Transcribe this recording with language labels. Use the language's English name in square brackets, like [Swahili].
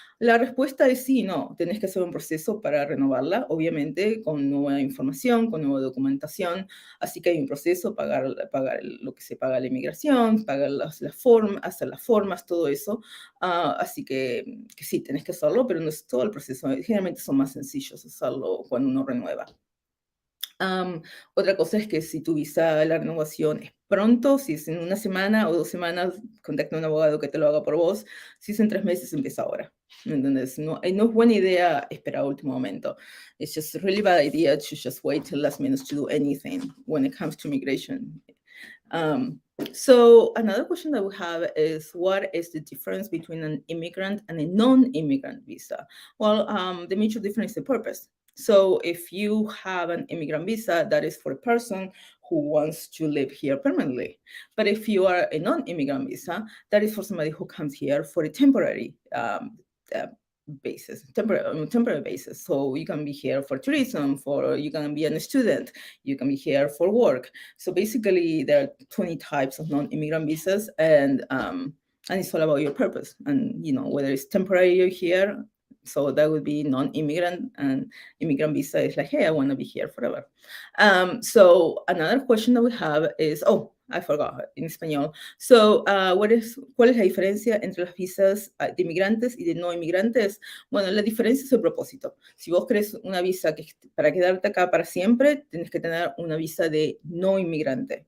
[Spanish] La respuesta es sí, no, tenés que hacer un proceso para renovarla, obviamente con nueva información, con nueva documentación, así que hay un proceso, pagar lo que se paga la inmigración, pagar las formas, hacer las formas, todo eso, así que sí, tenés que hacerlo, pero no es todo el proceso, generalmente son más sencillos hacerlo cuando uno renueva. Otra cosa es que si tu visa, la renovación es pronto, si es en 1 semana o 2 semanas, contacta a un abogado que te lo haga por vos. Si es en 3 meses, empieza ahora. ¿Entendés? No es buena idea esperar al último momento. [English] It's just a really bad idea to just wait till last minute to do anything when it comes to immigration. So another question that we have is, what is the difference between an immigrant and a non-immigrant visa? Well, the major difference is the purpose. So if you have an immigrant visa, that is for a person who wants to live here permanently. But if you are a non-immigrant visa, that is for somebody who comes here for a temporary basis, temporary basis. So you can be here for tourism, you can be a student, you can be here for work. So basically, there are 20 types of non-immigrant visas, and it's all about your purpose, and whether it's temporary you're here. So that would be non-immigrant, and immigrant visa is like, hey, I want to be here forever. So another question that we have is, I forgot, [Spanish] en español. So, ¿cuál es la diferencia entre las visas de inmigrantes y de no inmigrantes? Bueno, la diferencia es el propósito. Si vos querés una visa para quedarte acá para siempre, tenés que tener una visa de no inmigrante.